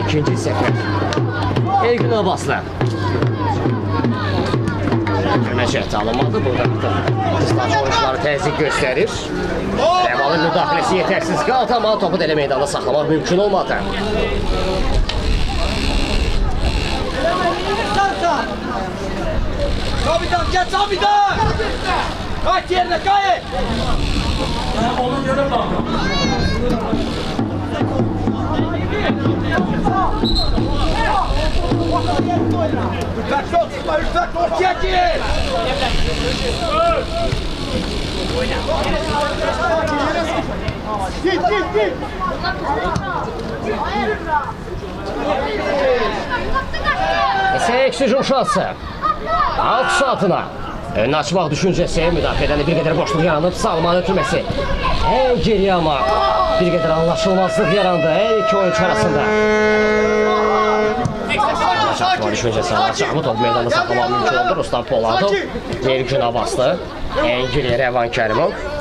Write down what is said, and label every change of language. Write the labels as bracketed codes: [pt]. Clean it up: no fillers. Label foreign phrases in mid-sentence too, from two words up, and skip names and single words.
[az] İkinci səfər. Elgün Abbaslı. Görməcək alınmadı. Burada artıq Qızılacın oyuncuları təzyiq göstərir. Rəvalın müdaxiləsi yetərsiz qaldı, amma topu da elə meydanda saxlamaq mümkün olmadı. [tr] Kapitan, gel kapitan! Kaç yerine kayıt! Onun göre bak. Lütfen çok tutma, lütfen çok çekin! Git! Eksik hücum şansı. Alt saatına. [az] Önünü açmaq düşüncəsi, müdafiədən bir qədər boşluq yaranıb, Salman ötürməsi. Ən geriyə amma bir qədər anlaşılmazlıq yarandı hər iki oyuncu arasında. Açmaq düşüncəsi alacaqmı, top meydanda saxlamaq mümkün oldu. Ruslan Poladov, Elgün Abbaslı, ən geriyə Rəvan Kərimov.